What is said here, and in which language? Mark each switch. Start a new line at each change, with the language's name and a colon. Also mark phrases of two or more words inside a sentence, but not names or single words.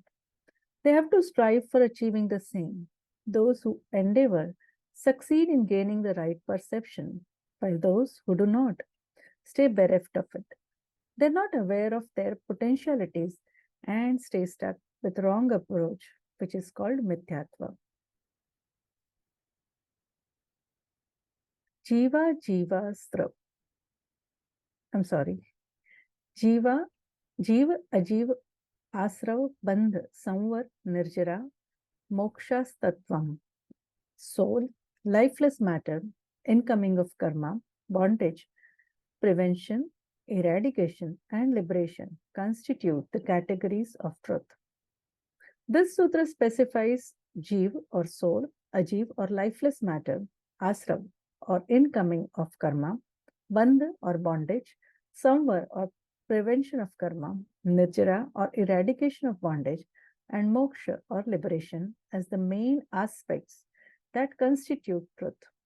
English: They have to strive for achieving the same. Those who endeavor succeed in gaining the right perception, while those who do not stay bereft of it. They're not aware of their potentialities and stay stuck with wrong approach, which is called madhyaloka.
Sanskrit: Jeeva, asrav.
English: I'm sorry.
Sanskrit: Jeeva, ajeev, asrav, bandha, samvar, nirjara,
English: moksha soul, lifeless matter, incoming of karma, bondage, prevention, eradication, and liberation constitute the categories of truth. This sutra specifies jeeva or soul, ajeev or lifeless matter, asrav or incoming of karma, bandha or bondage, samvar or prevention of karma, nirjara or eradication of bondage, and moksha or liberation as the main aspects that constitute truth.